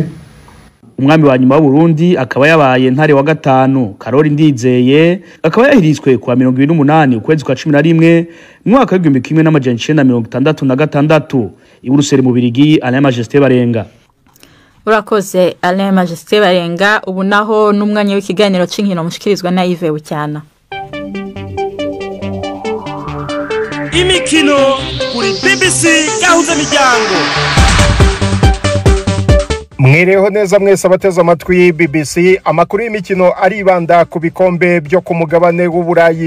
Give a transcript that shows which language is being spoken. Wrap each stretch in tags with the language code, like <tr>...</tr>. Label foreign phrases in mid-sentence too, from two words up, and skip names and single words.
<rn>Umwami wa nyuma w'Uburundi akaba yabaye Ntare wa gatanu Karori Ndizeye akaba yahirizwe kwa 28 ukwezi kwa 11 mwaka wa 1966 i Buruseli mu Birigi. Alain Majesté Barenga. Urakoze Alain Majesté Barenga. Ubu naho n'umwanya w'ikiganiro c'inkino mushikirizwa na Yves Bucyana. Imikino kuri BBC gahuza miryango. Mwireho neza mwese abateze amatwi BBC. Amakuru y'imikino aribanda ku bikombe byo ku mugabane w'Uburayi.</rn>